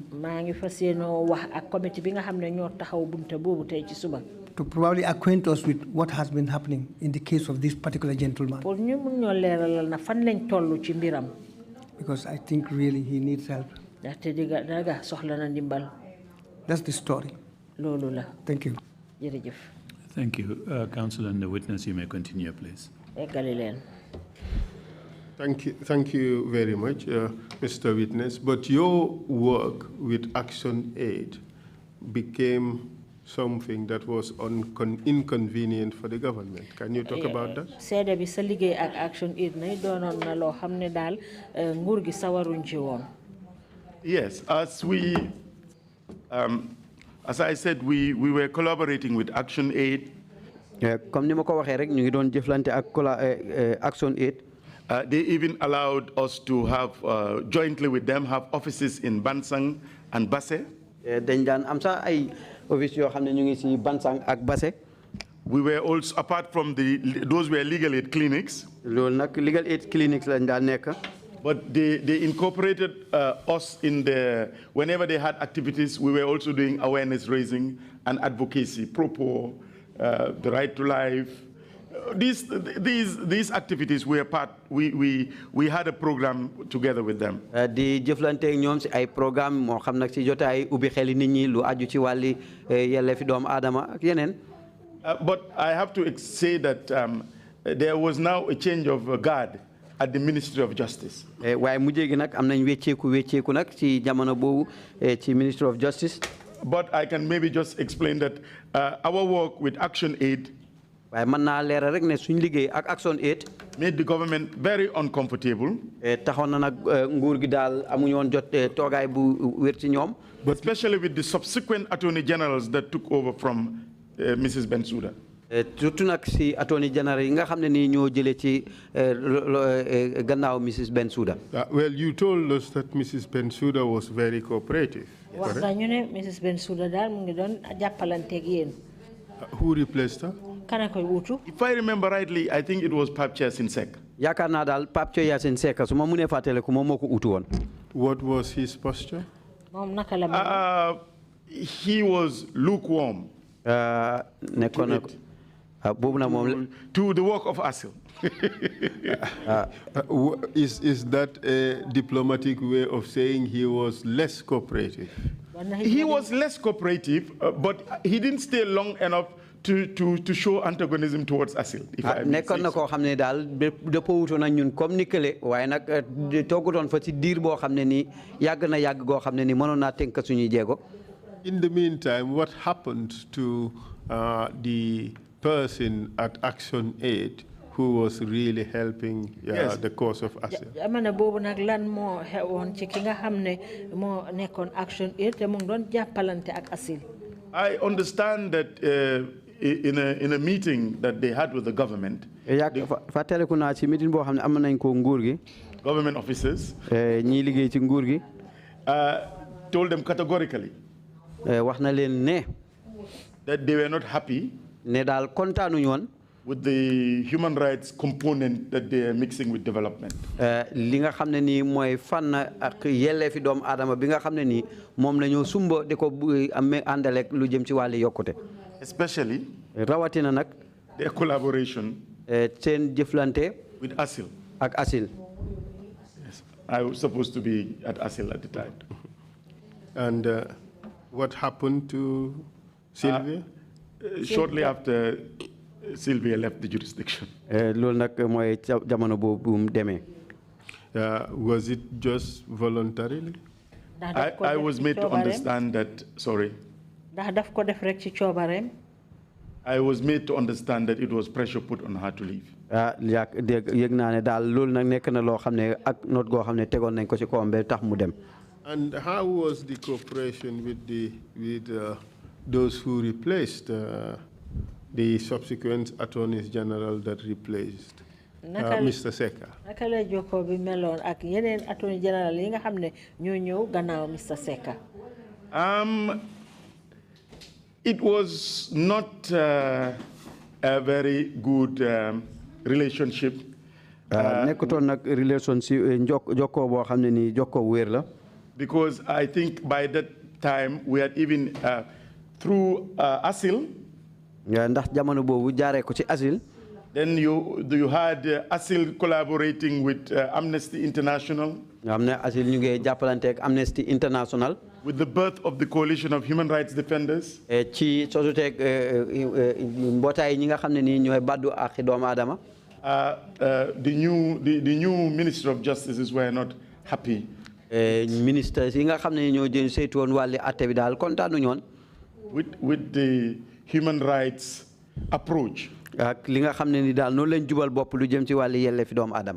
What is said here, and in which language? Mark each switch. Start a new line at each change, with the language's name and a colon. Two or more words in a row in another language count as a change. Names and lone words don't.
Wolof: maa ngi fas yéenoo wax ak committee bi nga xam ne ñoo taxaw bunte boobu tey ci suba.
English: To probably acquaint us with what has been happening in the case of this particular gentleman.
Wolof: pour ñu mun ñoo leeralal na fan lañ toll ci mbiram.
English: Because I think really he needs help.
Wolof: ndaxte daga soxla na ndimbal.
English: That's the story.
Wolof: loolu la.
English: Thank you.
Wolof: jërëjëf.
English: Thank you. Counsel and the witness, you may continue, please.
Wolof: eggali leen.
English: Thank you very much, Mr. Witness. But your work with Action Aid became something that was inconvenient for the government. Can you talk about that?
Wolof: seede bi sa liggéey ak Action Aid na doonoon na loo xam ne daal nguur gi sawaruñ ci woon.
English: Yes, as I said, we were collaborating with Action Aid.
Wolof: Comme ni ma ko waxee rek ñu ngi doon jëflante ak Action Aid.
English: They even allowed us to have jointly with them have offices in Bansang and Basse.
Wolof: dañ daan am sax ay office yoo xam ne ñu ngi si Bansang ak Basse.
English: We were also, apart from those were legal aid clinics.
Wolof: loolu nag
English: legal aid clinics
Wolof: lañ daan nekk.
English: But they incorporated us in whenever they had activities, we were also doing awareness raising and advocacy, pro-poor, the right to life. These activities were we had a program together with them.
Wolof: di jëflante ñoom si ay programme moo xam nag si jotaay ubbi xeli nit ñi lu aju ci wàlli yelleefi doomu aadama ak yeneen.
English: But I have to say that there was now a change of guard at the Ministry of Justice.
Wolof: waaye mujjee gi nag am nañ wecceeku nag ci jamono boobu ci Ministry of Justice.
English: But I can maybe just explain that our work with Action Aid
Wolof: waaye mën naa leeral rek ne suñ liggéey ak Action Aid
English: made the government very uncomfortable.
Wolof: taxoon na nag nguur gi daal amuñu woon jot toogaay bu wér ci ñoom.
English: But especially with the subsequent attorney generals that took over from Mrs. Bensouda.
Wolof: surtout nag si
English: attorney general
Wolof: yi nga xam ne nii ñoo jëlee ci gannaaw Mrs. Bensouda.
English: Well, you told us that Mrs. Bensouda was very cooperative.
Wolof: wax nañu ne Mrs. Bensouda daal mu ngi doon jàppalanteeg yéen.
English: Who replaced her?
Wolof: kana koy wutu.
English: If I remember rightly, I think it was Pape Yasin Seck.
Wolof: yaakaar naa daal Pape Yasin Seck su ma mënee fàttaliku moom moo ko utu woon.
English: What was his posture?
Wolof: moom naka la
English: he was lukewarm.
Wolof: nekkoon na boobu nag moom
English: to the work of ASIL. Is that a diplomatic way of saying he was less cooperative? He was less cooperative, but he didn't stay long enough to show antagonism towards ASIL.
Wolof: nekkoon na koo xam ne daal dëppoo wutoon ak ñun comme ni kële waaye nag toogutoon fa ci diir boo xam ne nii yàgg na yàgg goo xam ne nii mënoon naa tënk suñuy jéego.
English: In the meantime, what happened to the person at Action Aid who was really helping the cause of ASIL?
Wolof: jamono boobu nag lan moo xewoon ci ki nga xam ne moo nekkoon Action Aid te mu ngi doon jàppalante ak ASIL.
English: I understand that in a meeting that they had with the government,
Wolof: fàttaliku naa ci meeting boo xam ne am nañ ko nguur gi.
English: government officers
Wolof: ñii liggéey ci nguur gi.
English: told them categorically
Wolof: wax na leen ne
English: that they were not happy
Wolof: ne daal kontaanuñu woon
English: with the human rights component that they are mixing with development.
Wolof: li nga xam ne nii mooy fànn ak yelleefi doomu aadama bi nga xam ne nii moom la ñu sumba di ko amee àndaleeg lu jëm ci wàllu yokkute.
English: Especially
Wolof: rawatina nag
English: their collaboration
Wolof: seen jëflante
English: with ASIL.
Wolof: ak ASIL.
English: Yes, I was supposed to be at ASIL at the time. And what happened to Sylvia? Shortly after Sylvia left the jurisdiction.
Wolof: loolu nag mooy jamono boobu mu demee.
English: Was it just voluntarily? I was made to understand that, sorry.
Wolof: ndax daf ko def rek ci coobareem.
English: I was made to understand that it was pressure put on her to leave.
Wolof: yëg naa ne daal loolu nag nekk na loo xam ne ak note goo xam ne tegoon nañ ko ci kawam ba tax mu dem.
English: And how was the cooperation with those who replaced the subsequent attorneys general that replaced Mr. Seka?
Wolof: Naka la jokkoo bi meloon ak yeneen
English: attorney general
Wolof: yi nga xam ne ñoo ñëw gannaaw Mr. Seka?
English: It was not a very good relationship.
Wolof: Nekkutoon nag relationship jokkoo boo xam ne nii jokkoo wér la.
English: Because I think by that time we had even through ASIL.
Wolof: Ndax jamono boobu jaaree ko ci ASIL.
English: Then you had ASIL collaborating with Amnesty International.
Wolof: nga xam ne ASIL ñu ngi jàppalante ak Amnesty International.
English: With the birth of the Coalition of Human Rights Defenders.
Wolof: ci sosuteeg mbootaay ñi nga xam ne nii ñooy baddu ak doomu aadama.
English: The new Minister of Justice were not happy.
Wolof: Ministers yi nga xam ne ñoo jël saytu woon wàlli atte bi daal kontaanu ñoon.
English: With the human rights approach.
Wolof: ak li nga xam ne ni daal noonu lañ jubal bopp lu jëm ci wàlli yelleefi doomu aadama.